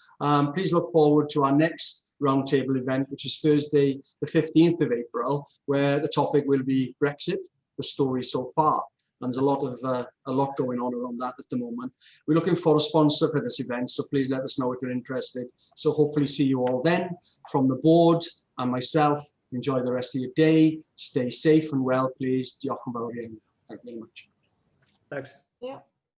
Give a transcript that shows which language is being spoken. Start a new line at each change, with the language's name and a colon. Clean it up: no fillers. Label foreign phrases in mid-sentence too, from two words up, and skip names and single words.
English: Please look forward to our next roundtable event, which is Thursday, the 15th of April, where the topic will be Brexit, the story so far. And there's a lot going on around that at the moment. We're looking for a sponsor for this event, so please let us know if you're interested. So hopefully see you all then. From the board and myself, enjoy the rest of your day. Stay safe and well, please.
Welsh: Diolch yn fawr iawn.
English: Thank you very much. Thanks. Yeah.